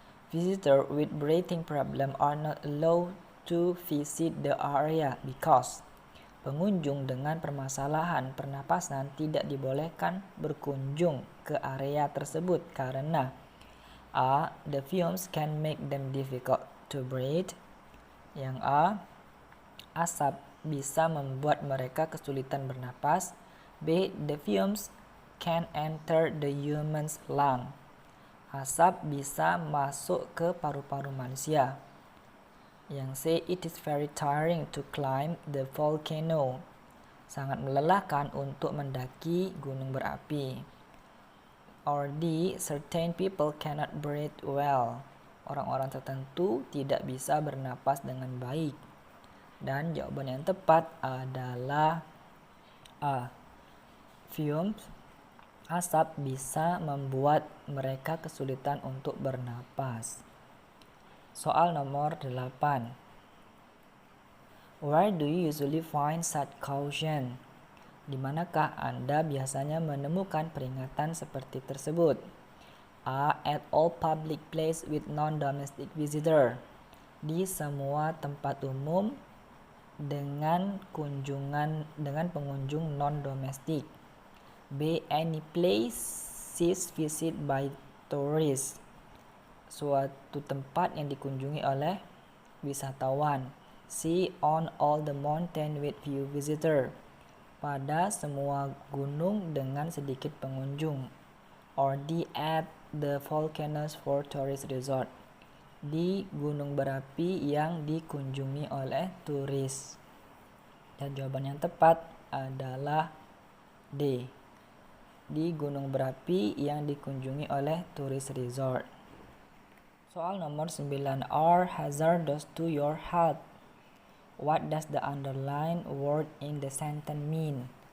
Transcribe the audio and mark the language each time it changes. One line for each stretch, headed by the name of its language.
English: Visitor with breathing problem are not allowed to visit the area because.
Indonesian: Pengunjung dengan permasalahan pernapasan tidak dibolehkan berkunjung ke area tersebut karena A.
English: The fumes can make them difficult to breathe.
Indonesian: Yang A. Asap bisa membuat mereka kesulitan bernapas.
English: B. The fumes can enter the human's lung.
Indonesian: Asap bisa masuk ke paru-paru manusia. Yang C.
English: It is very tiring to climb the volcano.
Indonesian: Sangat melelahkan untuk mendaki gunung berapi.
English: Or D. Certain people cannot breathe well.
Indonesian: Orang-orang tertentu tidak bisa bernapas dengan baik. Dan jawaban yang tepat adalah A. Fumes, asap bisa membuat mereka kesulitan untuk bernapas. Soal nomor 8.
English: Where do you usually find such caution?
Indonesian: Di manakah Anda biasanya menemukan peringatan seperti tersebut? A.
English: At all public place with non-domestic visitor.
Indonesian: Di semua tempat umum dengan pengunjung non-domestik. B.
English: Any places visit by tourists.
Indonesian: Suatu tempat yang dikunjungi oleh wisatawan. C.
English: On all the mountain with few visitor.
Indonesian: Pada semua gunung dengan sedikit pengunjung.
English: Or D. At the volcanoes for tourist resort.
Indonesian: Di gunung berapi yang dikunjungi oleh turis. Dan jawaban yang tepat adalah D. Di gunung berapi yang dikunjungi oleh
English: tourist resort.
Indonesian: Soal nomor 9.
English: Are hazardous to your health. What does the underlined word in the sentence mean?